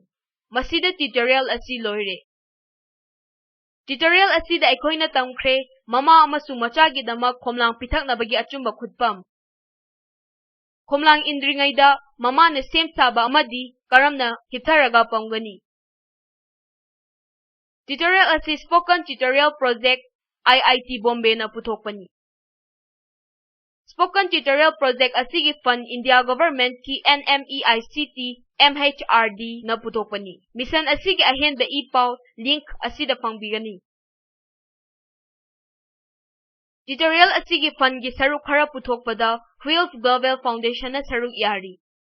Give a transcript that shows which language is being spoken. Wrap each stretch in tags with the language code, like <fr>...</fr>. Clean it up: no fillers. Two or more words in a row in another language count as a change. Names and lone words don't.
<mni>Masida tutorial asi loire. Tutorial asida aikoina tamkhre mama amasung machagi damak khomlang pithaknabagi achumba khutpam. Khomlang indringaida mama na sem saba amadi karamna hiptaraga pamgani. Tutorial asi spoken tutorial project IIT Bombay na puthokpani. Spoken Tutorial Project asigi fund India Government ki NMEICT MHRD na puthokpani. Mission asigi ahenba ipaw link asida pangbigani. Tutorial asigi fund gi saruk khara puthokpada Wheels Global Foundation na saruk yari.</mni>